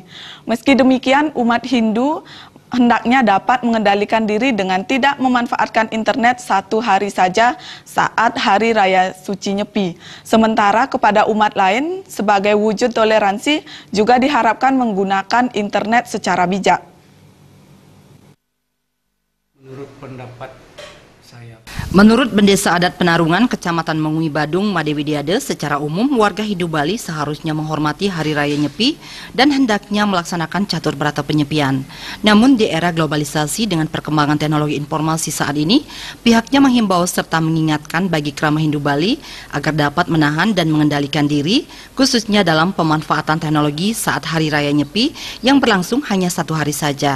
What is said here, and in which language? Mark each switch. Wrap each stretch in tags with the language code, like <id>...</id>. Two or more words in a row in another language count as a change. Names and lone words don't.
<id>Meski demikian, umat Hindu hendaknya dapat mengendalikan diri dengan tidak memanfaatkan internet satu hari saja saat Hari Raya Suci Nyepi. Sementara kepada umat lain, sebagai wujud toleransi, juga diharapkan menggunakan internet secara bijak. Menurut Bendesa Adat Penarungan, Kecamatan Mengui Badung, Made Widiade, secara umum warga Hindu Bali seharusnya menghormati Hari Raya Nyepi dan hendaknya melaksanakan catur berata penyepian. Namun di era globalisasi dengan perkembangan teknologi informasi saat ini, pihaknya menghimbau serta mengingatkan bagi kerama Hindu Bali agar dapat menahan dan mengendalikan diri, khususnya dalam pemanfaatan teknologi saat Hari Raya Nyepi yang berlangsung hanya satu hari saja.</id>